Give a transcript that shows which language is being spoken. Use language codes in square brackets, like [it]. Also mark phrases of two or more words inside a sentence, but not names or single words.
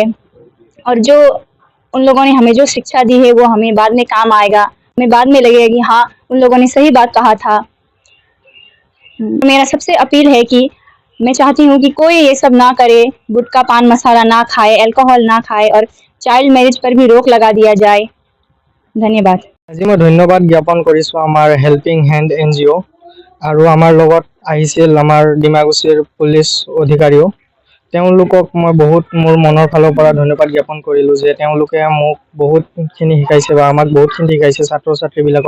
[hi] और जो उन लोगों ने हमें जो शिक्षा दी है वो हमें बाद में काम आएगा, हमें बाद में लगेगा कि हाँ उन लोगों ने सही बात कहा था। मेरा सबसे अपील है कि मैं चाहती हूँ कि कोई ये सब ना करे, गुटखा पान मसाला ना खाए, अल्कोहल ना खाए और चाइल्ड मैरिज पर भी रोक लगा दिया जाए। धन्यवाद। [as] আজি মই ধন্যবাদ জ্ঞাপন কৰিছোঁ আমাৰ হেল্পিং হেণ্ড NGO আৰু আমাৰ লগত আহিছিল আমাৰ ডিমাকুছিৰ পুলিচ অধিকাৰীও। তেওঁলোকক মই বহুত মোৰ মনৰ ফালৰ পৰা ধন্যবাদ জ্ঞাপন কৰিলোঁ যে তেওঁলোকে মোক বহুতখিনি শিকাইছে বা আমাক বহুতখিনি শিকাইছে ছাত্ৰ ছাত্ৰীবিলাকক।